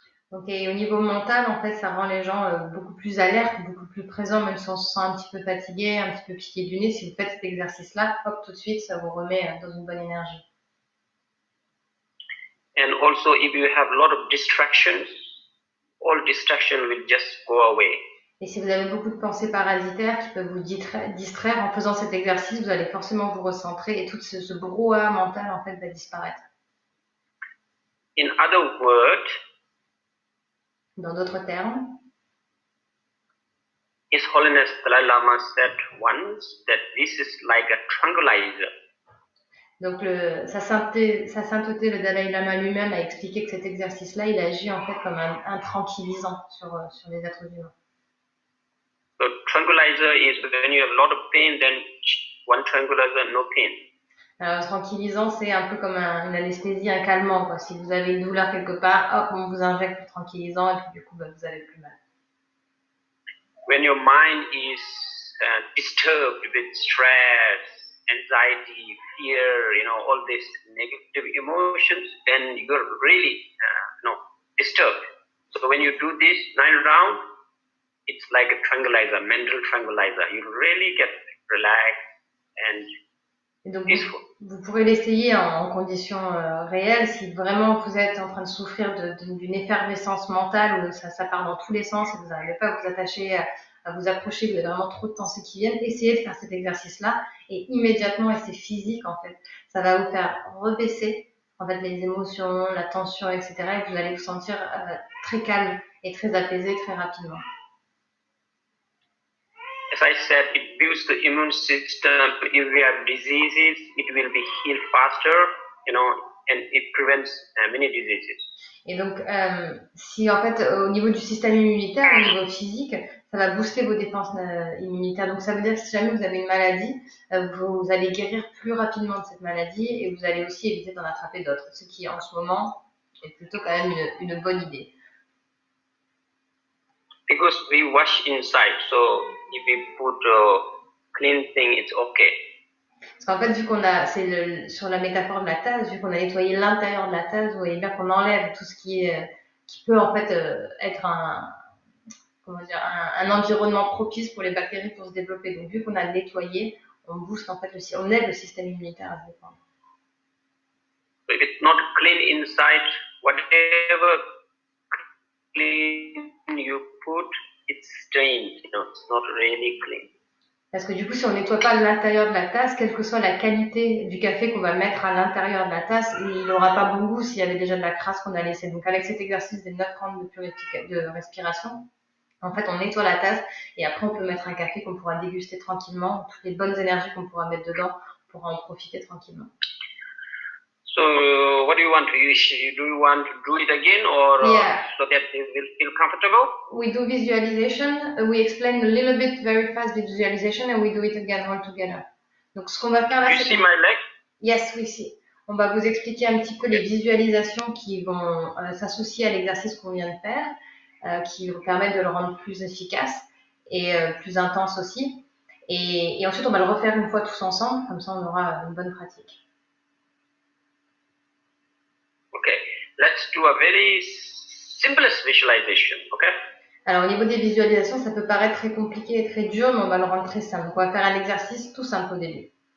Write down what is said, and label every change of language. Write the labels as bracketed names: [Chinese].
[French] Ok, au niveau mental, en fait, ça rend les gens beaucoup plus alertes, beaucoup plus présents, même si on se sent un petit peu fatigué, un petit peu piqué du nez. Si vous faites cet exercice-là, hop, tout de suite, ça vous remet dans une bonne énergie. [English] And also, if you have a lot of distractions, all distraction will just go away. [French] Et si vous avez beaucoup de pensées parasitaires qui peuvent vous distraire en faisant cet exercice, vous allez forcément vous recentrer et tout ce brouhaha mental, en fait, va disparaître. [English] In other words, [French] dans d'autres termes, [English] His Holiness Dalai Lama said once that this is like a tranquilizer. [French] Donc, sa sainteté, le Dalai Lama lui-même a expliqué que cet exercice-là, il agit en fait comme un tranquillisant sur les êtres humains. [English] So, tranquilizer is when you have a lot of pain, then one tranquilizer, no pain. [French] Alors, tranquillisant, c'est un peu comme une anesthésie, un calmant, quoi. Si vous avez une douleur quelque part, hop, on vous injecte le tranquillisant et puis du coup, vous avez plus mal. [English] When your mind is disturbed with stress, anxiety, fear, all these negative emotions, then you're really, disturbed. So when you do this 9 rounds, it's like a tranquilizer, mental tranquilizer. You really get relaxed and [French] donc, vous pourrez l'essayer en conditions réelles si vraiment vous êtes en train de souffrir d'une effervescence mentale où ça part dans tous les sens et vous n'arrivez pas à vous attacher, à vous approcher, vous avez vraiment trop de pensées qui viennent. Essayez de faire cet exercice-là et immédiatement, et c'est physique en fait, ça va vous faire rebaisser en fait les émotions, la tension, etc. et vous allez vous sentir très calme et très apaisé très rapidement. [English] As I said, it builds the immune system. If you have diseases, it will be healed faster, and it prevents many diseases. [French] Et donc, si en fait, au niveau du système immunitaire, au niveau physique, ça va booster vos défenses immunitaires. Donc, ça veut dire que si jamais vous avez une maladie, vous allez guérir plus rapidement de cette maladie et vous allez aussi éviter d'en attraper d'autres. Ce qui, en ce moment, est plutôt quand même une bonne idée. [English] Because we wash inside, so if we put a clean thing, it's okay. [French] Parce qu'en fait, vu qu'on a, sur la métaphore de la tasse, vu qu'on a nettoyé l'intérieur de la tasse, vous voyez bien qu'on enlève tout ce qui peut en fait être un environnement propice pour les bactéries pour se développer. Donc, vu qu'on a nettoyé, on booste en fait on aide le système immunitaire à se défendre. [English] So if it's not clean inside, whatever clean you put, it's stained. It's not really clean. [French] Parce que du coup, si on nettoie pas l'intérieur de la tasse, quelle que soit la qualité du café qu'on va mettre à l'intérieur de la tasse, il n'aura pas bon goût s'il y avait déjà de la crasse qu'on a laissée. Donc, avec cet exercice des 9 rounds de respiration, En fait, on nettoie la tasse et après, on peut mettre un café qu'on pourra déguster tranquillement. Toutes les bonnes énergies qu'on pourra mettre dedans, on pourra en profiter tranquillement. [English] So, what do you want to use? Do you want to do it again, or Yeah. so that they will feel comfortable? We do visualization. We explain a little bit very fast visualization, and we do it again all together. [French] Donc, ce qu'on va faire là, [English] You [French] c'est [English] see my leg? Yes, we see. [French] On va vous expliquer un petit peu les visualisations qui vont s'associer à l'exercice qu'on vient de faire, qui vont permettre de le rendre plus efficace et plus intense aussi. Et ensuite, on va le refaire une fois tous ensemble, comme ça on aura une bonne pratique. [English] Okay, let's do a very simplest visualization, okay? [French] Alors, au niveau des visualisations, ça peut paraître très compliqué et très dur, mais on va le rendre très simple. Donc, on va faire un exercice tout simple au début.